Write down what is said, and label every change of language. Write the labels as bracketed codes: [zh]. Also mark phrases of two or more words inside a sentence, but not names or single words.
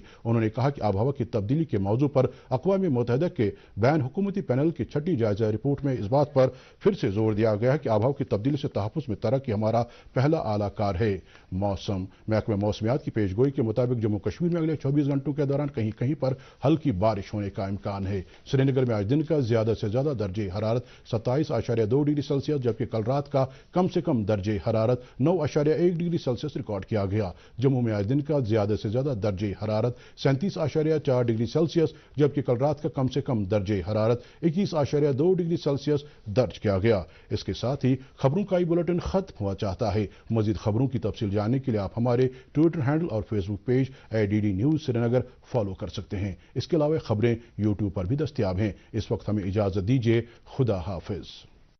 [ur] انہوں نے کہا کہ آب و ہوا کی تبدیلی کے موضوع پر اقوام متحدہ کے بین حکومتی پینل کی 6ٹی جائزہ رپورٹ میں اس بات پر پھر سے زور دیا گیا ہے کہ آب و ہوا کی تبدیلی سے تحفظ میں ترقی ہمارا پہلا اعلیٰ کار ہے۔ موسم محکمہ موسمیات کی پیش گوئی کے مطابق جموں کشمیر میں اگلے 24 گھنٹوں کے دوران کہیں کہیں پر ہلکی بارش ہونے کا امکان ہے۔ سری نگر میں آج دن کا زیادہ سے زیادہ درجہ حرارت 27.2 ڈگری سیلسیس جبکہ کل رات کا کم سے کم درجہ حرارت 9.1 ڈگری سیلسیس ریکارڈ کیا گیا۔ جموں میں آج دن کا زیادہ سے زیادہ درجہ حرارت 37.4 ڈگری سیلسیس جبکہ کل رات کا کم سے کم درجہ حرارت 21.2 ڈگری سیلسیس درج کیا گیا۔ اس کے ساتھ ہی خبروں کا یہ بلیٹن ختم ہوا چاہتا ہے۔ مزید خبروں کی تفصیل جاننے کے لیے آپ ہمارے [en] Twitter handle [ur] اور [en] Facebook page [ur] @DD نیوز سری نگر فالو کر سکتے ہیں۔ اس کے علاوہ خبریں یوٹیوب پر بھی دستیاب ہیں۔ اس وقت ہمیں اجازت دیجیے، خدا حافظ۔